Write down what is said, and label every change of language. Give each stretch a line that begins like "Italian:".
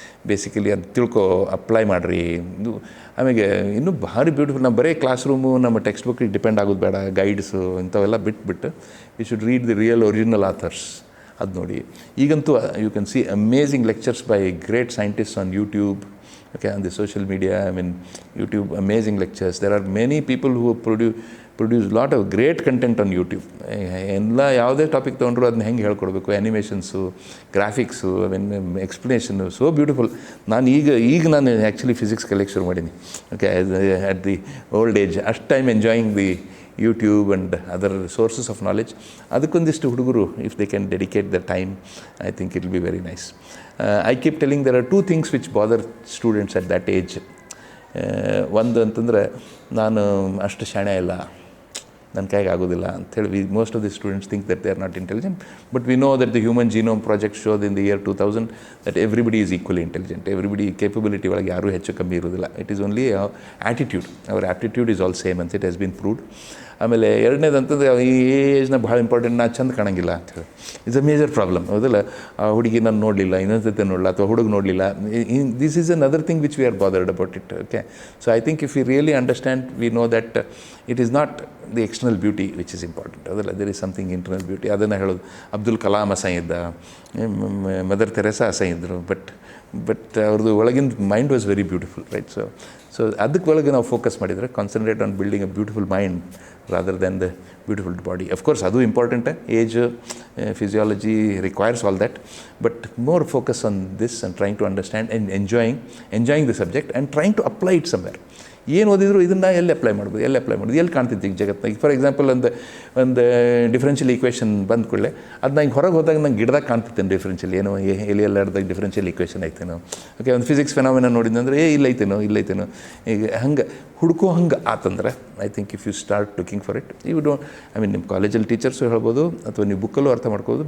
Kannada: Basically ಅದು ತಿಳ್ಕೊ, apply ಮಾಡಿರಿ. ಇದು ಆಮೇಲೆ ಇನ್ನೂ ಭಾರಿ ಬ್ಯೂಟಿಫುಲ್. ನಾವು ಬರೀ ಕ್ಲಾಸ್ ರೂಮು ನಮ್ಮ ಟೆಕ್ಸ್ಟ್ ಬುಕ್ಕಿಗೆ ಡಿಪೆಂಡ್ ಆಗೋದು ಬೇಡ. ಗೈಡ್ಸು ಇಂಥವೆಲ್ಲ ಬಿಟ್ಬಿಟ್ಟು
English: We should read the real original authors.
Kannada: ಅದು ನೋಡಿ.
English: ಈಗಂತೂ you can see amazing lectures by great scientists on YouTube. Okay, on the social media, I mean, YouTube, amazing lectures. There are many people who produce lot of great content on YouTube.
Kannada: ಎಲ್ಲ ಯಾವುದೇ topic ತೊಗೊಂಡ್ರು ಅದನ್ನ ಹೆಂಗೆ ಹೇಳ್ಕೊಡ್ಬೇಕು, ಆ್ಯನಿಮೇಷನ್ಸು, graphics, I mean explanation, so beautiful. ನಾನು ಈಗ ನಾನು actually physics ಕಲಿಯಕ್ಕೆ ಶುರು ಮಾಡೀನಿ. Okay,
English: At the old age. ಅಷ್ಟು time enjoying the YouTube and other sources of knowledge.
Kannada: ಅದಕ್ಕೊಂದಿಷ್ಟು ಹುಡುಗರು,
English: If they can dedicate the time, I think it will be very nice. I keep telling there are two things which bother students at that age.
Kannada: ಒಂದು ಅಂತಂದರೆ, ನಾನು ಅಷ್ಟು ಶಾಣೆ ಇಲ್ಲ, ನನ್ನ ಕೈಗೆ ಆಗೋದಿಲ್ಲ ಅಂಥೇಳಿ.
English: Most of the students think that they are not intelligent. But we know that the human genome project showed in the year 2000 that everybody is equally intelligent.
Kannada: Everybody capability ಒಳಗೆ ಯಾರೂ ಹೆಚ್ಚು ಕಮ್ಮಿ ಇರೋದಿಲ್ಲ.
English: It is only attitude. Our aptitude is all same
Kannada: ಅಂತ
English: It has been proved.
Kannada: ಆಮೇಲೆ ಎರಡನೇದು ಅಂತಂದರೆ, ಈ ಏಜ್ನ ಭಾಳ ಇಂಪಾರ್ಟೆಂಟ್, ನಾ ಚಂದ ಕಾಣಂಗಿಲ್ಲ ಅಂಥೇಳಿ.
English: It's a major problem.
Kannada: ಹೌದಲ್ಲ? ಆ ಹುಡುಗಿ ನಾನು ನೋಡಲಿಲ್ಲ, ಇನ್ನೊಂದು ಸತಿ ನೋಡಲ್ಲ, ಅಥವಾ ಹುಡುಗ ನೋಡಲಿಲ್ಲ.
English: This is another thing which we are bothered about it. Okay, so I think if you really understand, we know that it is not the external beauty which is important.
Kannada: ಅದಲ್ಲ,
English: There is something internal beauty.
Kannada: ಅದನ್ನು ಹೇಳೋದು. ಅಬ್ದುಲ್ ಕಲಾಂ ಅಸಹ್ಯ ಇದ್ದ, mother Teresa ಅಸಹ್ಯ ಇದ್ದರು, but ಅವ್ರದ್ದು ಒಳಗಿನ
English: mind was very beautiful,
Kannada: right? So ಅದಕ್ಕೆ ಒಳಗೆ ನಾವು ಫೋಕಸ್ ಮಾಡಿದರೆ,
English: Concentrate on building a beautiful mind rather than the beautiful body. Of course,
Kannada: adu
English: important. Age, physiology requires all that, but more focus on this and trying to understand and enjoying the subject and trying to apply it somewhere.
Kannada: ಏನು ಓದಿದ್ರು ಇದನ್ನು ಎಲ್ಲಿ apply ಮಾಡ್ಬೋದು, ಎಲ್ಲಿ ಕಾಣ್ತಿತ್ತು ಈಗ ಜಗತ್ತಿನಾಗ. For example, ಒಂದು differential equation ಬಂದ ಕೂಡಲೇ ಅದನ್ನ ಹಿಂಗೆ ಹೊರಗೆ ಹೋದಾಗ ನಂಗೆ ಗಿಡದಾಗ ಕಾಣ್ತಿತ್ತೇನೆ ಡಿಫ್ರೆನ್ಷಿಯಲ್, ಏನೋ ಎಲ್ಲಿಯಲ್ಲಾಡ್ದಾಗ ಡಿಫ್ರೆನ್ಷಿಯಲ್ ಈಕ್ವೇಷನ್ ಐತೇನೋ. ಓಕೆ, ಒಂದು ಫಿಸಿಕ್ಸ್ ಫೆನಾಮಿನ ನೋಡಿದಂದ್ರೆ ಇಲ್ಲೈತೇನೋ. ಈಗ ಹಂಗೆ ಹಂಗೆ ಆತಂದ್ರೆ,
English: I think if you start looking for it, you don't, I mean
Kannada: ನಿಮ್ಮ ಕಾಲೇಜಲ್ಲಿ ಟೀಚರ್ಸು ಹೇಳ್ಬೋದು, ಅಥವಾ ನೀವು ಬುಕ್ಕಲ್ಲೂ ಅರ್ಥ ಮಾಡ್ಕೋಬೋದು.